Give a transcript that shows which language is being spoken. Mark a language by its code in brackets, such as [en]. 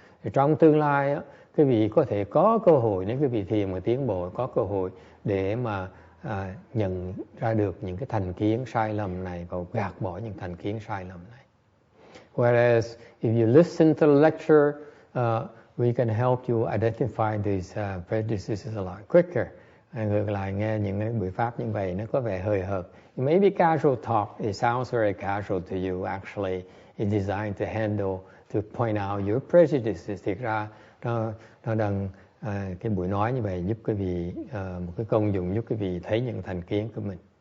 [vi] Thì trong tương lai, quý vị có thể có cơ hội, nếu quý vị thiền mà tiến bộ, có cơ hội để mà nhận ra được những cái thành kiến sai lầm này và gạt bỏ những thành kiến sai lầm này. [en] Whereas if you listen to the lecture, we can help you identify these prejudices a lot quicker. [vi] Ngược lại, nghe những cái buổi pháp như vậy nó có vẻ hời hợt. [en] It may be casual talk. It sounds very casual to you. Actually, it's designed to handle, to point out your prejudices. [vi] Thực ra nó đang cái buổi nói như vậy giúp quý vị một cái công dụng giúp quý vị thấy những thành kiến của mình.